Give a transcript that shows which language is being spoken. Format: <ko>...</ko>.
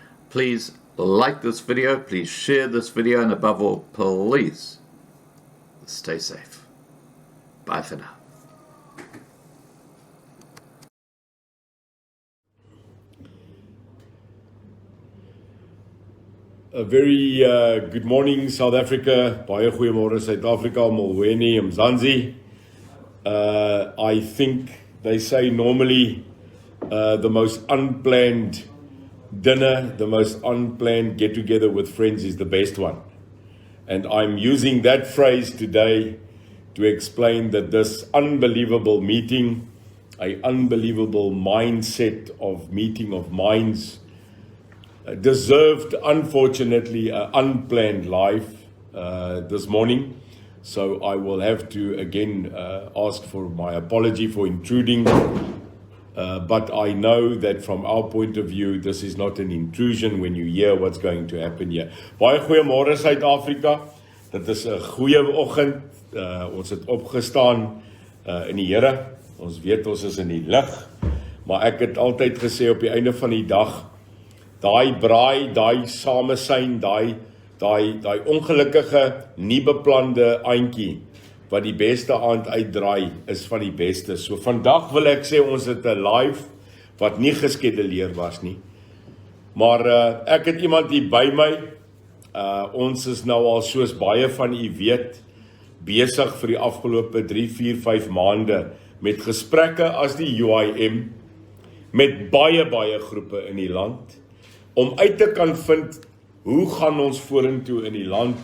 <en>Please like this video, please share this video, and above all, please stay safe. Bye for now. A very good morning, South Africa.</en> <af>Baie goeiemôre, Suid-Afrika,</af> <xh>Molweni, Mzansi.</xh> <en>I think they say normally the most unplanned dinner, the most unplanned get-together with friends is the best one. And I'm using that phrase today to explain that this unbelievable meeting, an unbelievable mindset of meeting of minds, deserved, unfortunately, an unplanned life this morning. So I will have to again ask for my apology for intruding. But I know that from our point of view, this is not an intrusion when you hear what's going to happen here.</en> <af>Baie goeiemôre Suid-Afrika. Dit is 'n goeie oggend. Ons het opgestaan in die Here. Ons weet ons is in die lig. Maar ek het altyd gesê op die einde van die dag, daai braai, daai samesyn, daai ongelukkige, nie beplande aantjie wat die beste aand uitdraai, is van die beste. So vandag wil ek sê ons het 'n live wat nie geskeduleer was nie. Maar ek het iemand hier by my. Ons is nou al, soos baie van u weet, besig vir die afgelope 3, 4, 5 maande met gesprekke as die UIM met baie groepe in die land om uit te kan vind hoe gaan ons vorentoe in die land.</af>